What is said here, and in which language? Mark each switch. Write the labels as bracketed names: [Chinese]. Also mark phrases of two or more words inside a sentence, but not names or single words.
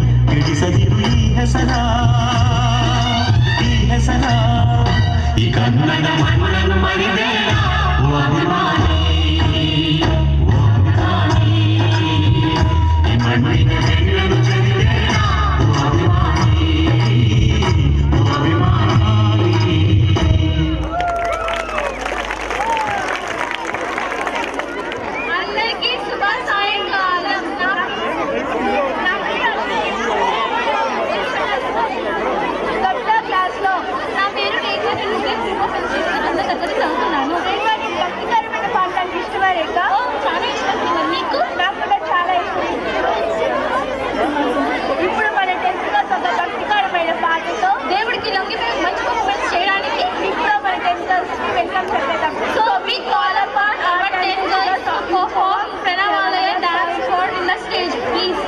[Kannada] ಕೆಡಿಸದಿರು ಈ ಹೆಸರ ಈ ಕನ್ನಡ ಮಣ್ಣನ್ನು ಮರಿಬೇಡ ಓ ಅಭಿಮಾನಿ ಈ ಮಣ್ಣಿನ ಬೆನ್ನನ್ನು ಚರಿಬೇಡ ಓ ಅಭಿಮಾನಿ ಓ ಅಭಿಮಾನಿ. [Telugu] అందరికీ శుభ సాయంకాలం. క్లాస్ లో నా పేరు రేఖ. నేను చదువుతున్నాను. భక్తికరమైన పాటలు ఇష్టమా రేఖ? చాలా ఇష్టం. మీకు? నాకు కూడా చాలా ఇష్టం. ఇప్పుడు మన 10th క్లాస్ ఒక భక్తికరమైన పాటతో దేవుడికి లొంగిపోయి మంచి పర్ఫార్మెన్స్ చేయడానికి ఇప్పుడు మన 10th క్లాస్ కి వెల్కమ్ చెప్పేద్దాం. [English] సో we call upon our 10th girls to perform Pranavalaya dance for in the stage, please.